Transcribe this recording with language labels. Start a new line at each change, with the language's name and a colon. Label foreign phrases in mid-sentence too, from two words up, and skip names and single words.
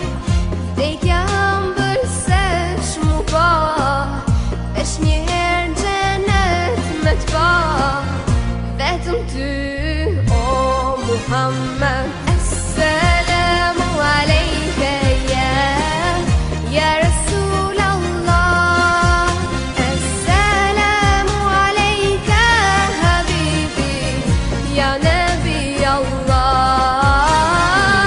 Albanian: Vdekja ëmbël se shmu po, veç njëherë xhenet me t'pa. Vetëm ty o Muhammed.
Arabic: السلام عليك يا رسول الله. السلام عليك حبيبي يا نبي الله.